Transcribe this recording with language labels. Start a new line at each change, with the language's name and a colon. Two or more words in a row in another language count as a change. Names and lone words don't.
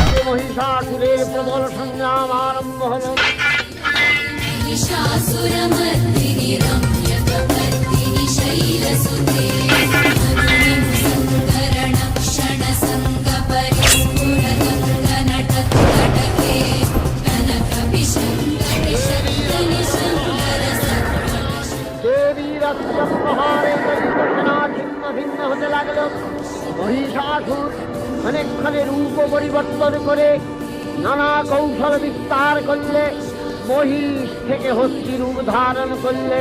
Bangla: মহিষাসুরের প্রবল সংগ্রাম আরম্ভ হল।
Sanskrit: महिषासुरमर्दिनि रम्यकपर्दिनि शैलसुते मरुनिं सङ्करणक्षणसङ्गपरिस्फुरतङ्गनटत्कटके
Bangla: দেবীর অস্ত্র প্রহারে দৈত্য সেনা ছিন্ন ভিন্ন হতে লাগল। মহিষাসুর অনেকক্ষণে রূপ পরিবর্তন করে নানা কৌশল বিস্তার করলে মহিষ থেকে হস্তি রূপ ধারণ করলেন।